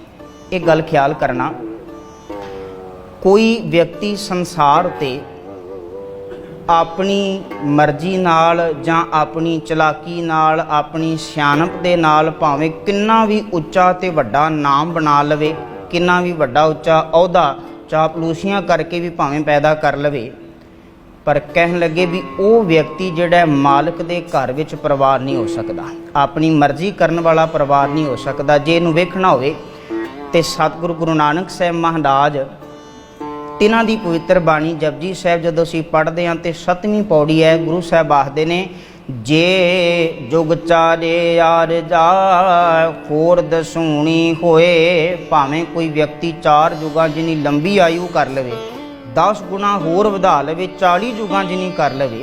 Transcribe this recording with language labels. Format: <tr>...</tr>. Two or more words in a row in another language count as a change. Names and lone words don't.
<pa>ਏਕ ਗੱਲ ਖ਼ਿਆਲ ਕਰਨਾ ਕੋਈ ਵਿਅਕਤੀ ਸੰਸਾਰ ਤੇ ਅਪਨੀ ਮਰਜ਼ੀ ਨਾਲ ਜਾਂ ਅਪਨੀ ਚਲਾਕੀ ਨਾਲ ਅਪਨੀ ਸਿਆਣਪ ਦੇ ਨਾਲ ਭਾਵੇਂ ਕਿੰਨਾ ਭੀ ਉੱਚਾ ਤੇ ਵੱਡਾ ਨਾਮ ਬਣਾ ਲਵੇ ਕਿੰਨਾ ਭੀ ਵੱਡਾ ਉੱਚਾ ਅਹੁਦਾ ਚਾਪਲੂਸੀਆਂ ਕਰਕੇ ਭੀ ਭਾਵੇਂ ਪੈਦਾ ਕਰ ਲਵੇ ਪਰ ਕਹਿਣ ਲੱਗੇ ਭੀ ਵੋ ਵਿਅਕਤੀ ਜਿਹੜਾ ਮਾਲਿਕ ਦੇ ਘਰ ਵਿਚ ਪਰਿਵਾਰ ਨਹੀਂ ਹੋ ਸਕਤਾ। ਅਪਨੀ ਮਰਜ਼ੀ ਕਰਨ ਵਾਲਾ ਪਰਿਵਾਰ ਨਹੀਂ ਹੋ ਸਕਤਾ। ਜੇ ਇਹਨੂੰ ਵੇਖਣਾ ਹੋਵੇ ਤੇ ਸਤਿਗੁਰੂ ਗੁਰੂ ਨਾਨਕ ਸਾਹਿਬ ਮਹਾਰਾਜ ਤਿਨਾਂ ਦੀ ਪਵਿੱਤਰ ਬਾਣੀ ਜਪਜੀ ਸਾਹਿਬ ਜਦੋਂ ਅਸੀਂ ਪੜ੍ਹਦੇ ਹਾਂ ਤੇ 7ਵੀਂ ਪੌੜੀ ਹੈ। ਗੁਰੂ ਸਾਹਿਬ ਆਖਦੇ ਨੇ, ਜੇ ਜੁਗ ਚਾਰੇ ਯਾਰ ਜਾ ਹੋਰ ਦਸੂਣੀ ਹੋਏ। ਭਾਵੇਂ ਕੋਈ ਵਿਅਕਤੀ 4 ਯੁਗਾਂ ਜਿੰਨੀ ਲੰਬੀ ਆਯੂ ਕਰ ਲਵੇ, 10 ਗੁਣਾ ਹੋਰ ਵਧਾ ਲਵੇ, 40 ਯੁਗਾਂ ਜਿੰਨੀ ਕਰ ਲਵੇ।</pa>